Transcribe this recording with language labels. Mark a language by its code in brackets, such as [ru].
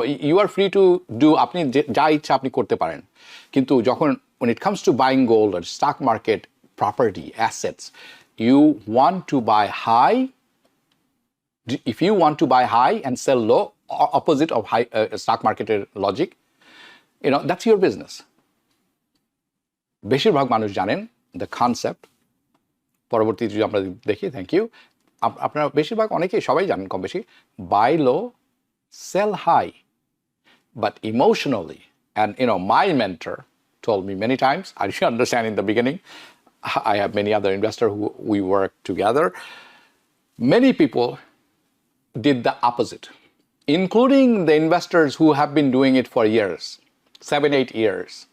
[en] You are free to do, [bn] আপনি যা ইচ্ছা আপনি করতে পারেন, কিন্তু যখন [en] when it comes to buying gold or stock market property assets, you want to buy high. If you want to buy high and sell low, opposite of high stock marketer logic, that's your business. [bn] বেশিরভাগ মানুষ জানেন the concept। পরবর্তী যদি আমরা দেখি, [en] thank you, [bn] আপনারা বেশিরভাগ অনেকেই সবাই জানেন কম বেশি, [en] buy low, sell high. But emotionally, and my mentor told me many times, I didn't understand in the beginning, I have many other investors who we work together, many people did the opposite, including the investors who have been doing it for years, 7-8 years.